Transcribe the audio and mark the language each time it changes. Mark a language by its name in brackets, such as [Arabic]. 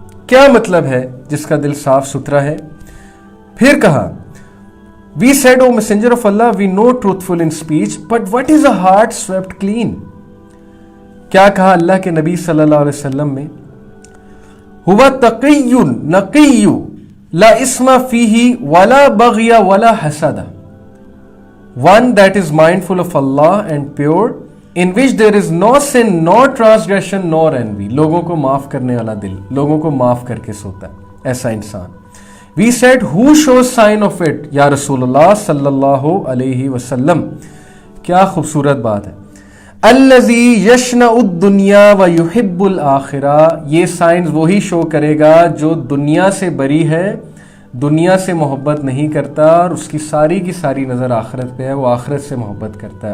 [Urdu] کیا مطلب ہے جس کا دل صاف ستھرا ہے؟ پھر کہا, [English] We said, O Messenger of Allah, we know truthful in speech, but what is a heart swept clean? [Urdu] کیا کہا اللہ کے نبی صلی اللہ علیہ وسلم میں؟ [Arabic] ہوا تقی نقی لا اسم فیہ ولا بغی ولا حسد. [English] One that is mindful of Allah and pure, in which there is no sin, no transgression, nor envy. [Urdu] لوگوں کو معاف کرنے والا دل, لوگوں کو معاف کر کے سوتا ہے, ایسا انسان. [English] We said, who shows sign of it? [Urdu] یا رسول اللہ صلی اللہ علیہ وسلم. کیا خوبصورت بات ہے. [Arabic] الذی یشنع الدنیا ویحب الآخرہ. [Urdu] یہ سائنز وہی شو کرے گا جو دنیا سے بری ہے, دنیا سے محبت نہیں کرتا, اور اس کی ساری نظر آخرت پہ ہے, وہ آخرت سے محبت کرتا ہے.